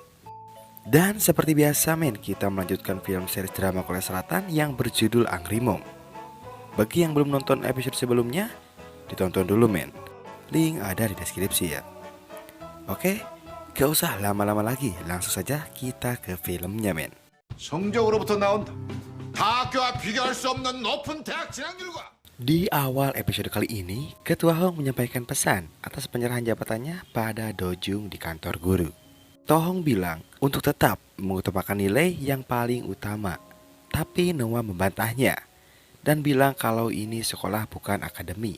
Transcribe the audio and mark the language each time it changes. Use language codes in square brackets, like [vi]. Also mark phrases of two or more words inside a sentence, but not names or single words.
[id] Dan seperti biasa men, kita melanjutkan film series drama Korea Selatan yang berjudul Angry Mom. Bagi yang belum nonton episode sebelumnya, ditonton dulu men. Link ada di deskripsi ya. Oke, gak usah lama-lama lagi, langsung saja kita ke filmnya men. [ko] 성적으로부터 나온다. 다 학교와 비교할 수 없는 높은 대학 진학 결과. [id] Di awal episode kali ini, Ketua Hong menyampaikan pesan atas penyerahan jabatannya pada Dojung di kantor guru. Tohong bilang untuk tetap mengutamakan nilai yang paling utama. Tapi Noah membantahnya dan bilang kalau ini sekolah bukan akademi.